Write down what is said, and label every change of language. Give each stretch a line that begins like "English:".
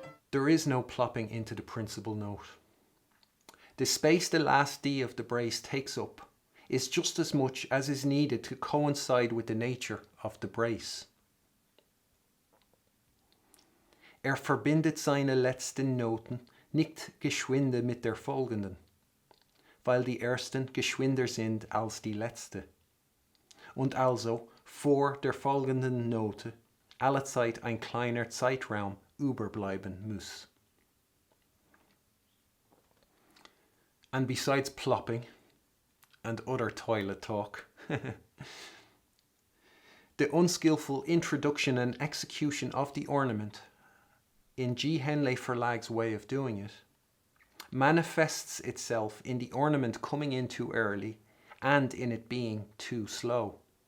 English: There is no plopping into the principal note. The space the last D of the brace takes up is just as much as is needed to coincide with the nature of the brace.
German: Verbindet seine letzten Noten nicht geschwinde mit der folgenden, weil die ersten geschwinder sind als die letzte, und also vor der folgenden Note allezeit ein kleiner Zeitraum überbleiben muss.
English: And besides plopping and other toilet talk, the unskillful introduction and execution of the ornament, in G. Henley Verlag's way of doing it, manifests itself in the ornament coming in too early and in it being too slow.